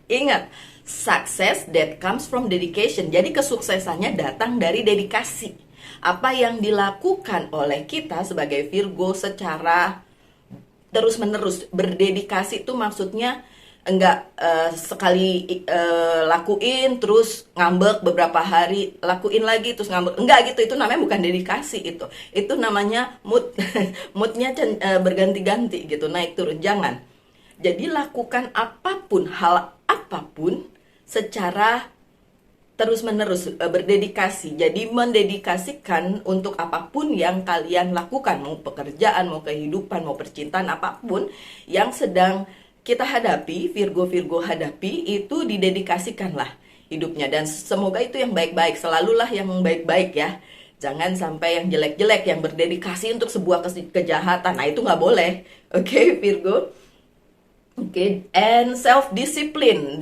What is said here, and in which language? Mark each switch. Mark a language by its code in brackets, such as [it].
[en] Ingat, success that comes from dedication. [id] Jadi kesuksesannya datang dari dedikasi. Apa yang dilakukan oleh kita sebagai Virgo secara terus-menerus. Berdedikasi itu maksudnya enggak sekali lakuin terus ngambek beberapa hari, lakuin lagi terus ngambek, enggak gitu. Itu namanya bukan dedikasi, itu namanya moodnya berganti-ganti gitu, naik turun. Jangan. Jadi lakukan apapun, hal apapun secara terus-menerus, berdedikasi. Jadi mendedikasikan untuk apapun yang kalian lakukan, mau pekerjaan, mau kehidupan, mau percintaan, apapun yang sedang kita hadapi, Virgo hadapi, itu didedikasikanlah hidupnya. Dan semoga itu yang baik-baik, selalulah yang baik-baik ya. Jangan sampai yang jelek-jelek, yang berdedikasi untuk sebuah kejahatan. Nah itu nggak boleh, oke, Virgo. [en] Oke, and self-discipline.